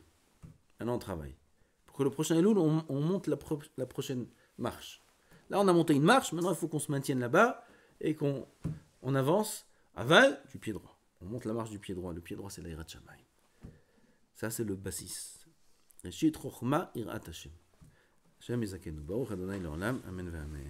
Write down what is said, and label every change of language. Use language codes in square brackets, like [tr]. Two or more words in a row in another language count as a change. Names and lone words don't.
[fr] Maintenant on travaille. Pour que le prochain Elul, on monte la prochaine marche. Là on a monté une marche, maintenant il faut qu'on se maintienne là-bas et qu'on avance aval du pied droit. On monte la marche du pied droit. Le pied droit c'est la [he] יראת שמים. [fr] Ça c'est le basis. [he] ראשית חכמה יראת השם. השם יזכנו ברוך אדני לעולם אמן ואמן.